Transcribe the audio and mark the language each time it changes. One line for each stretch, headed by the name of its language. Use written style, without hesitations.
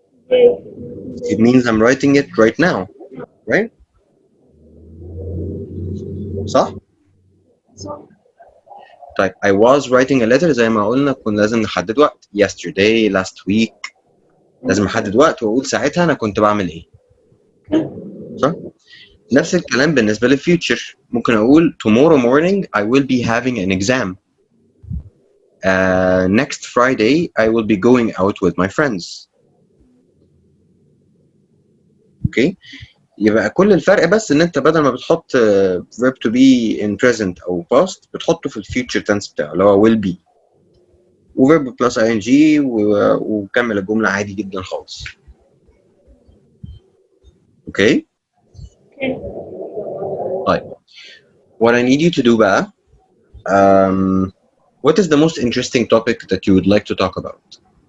English: It means I'm writing it right now, right?
Arabic: صح؟ طيب
English: I was writing a letter
Arabic: زي ما قلنا كنا لازم نحدد وقت.
English: Yesterday, last week.
Arabic: لازم احدد وقت واقول ساعتها انا كنت بعمل ايه. صح؟ نفس الكلام بالنسبة للفيوتشر. ممكن اقول
English: tomorrow morning I will be having an exam. Next Friday I will be going out with my friends.
Arabic: اوكي. يبقى كل الفرق بس ان انت بدل ما بتحط verb to be in present او past بتحطه في الفيوتشر tense بتاعه اللي هو will be وverb plus ing وكمل الجملة عادي جدا خالص. اوكي.
English: طيب what I need you to do بقى what is the most interesting topic that you would like to talk about?